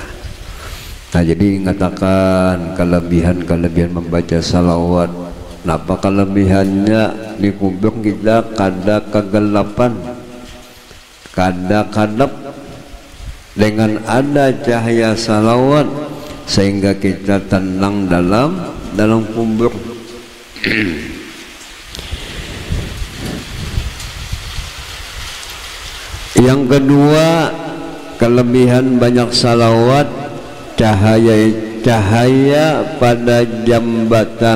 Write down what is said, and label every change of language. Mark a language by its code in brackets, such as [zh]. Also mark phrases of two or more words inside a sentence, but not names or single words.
[id] Nah, jadi mengatakan kelebihan membaca salawat. [bjn] Napa kelebihannya? Di kubur kita kada kegelapan, kada kadap. [id] Dengan ada cahaya salawat sehingga kita tenang dalam kubur. Yang kedua, kelebihan banyak salawat, cahaya pada jambatan.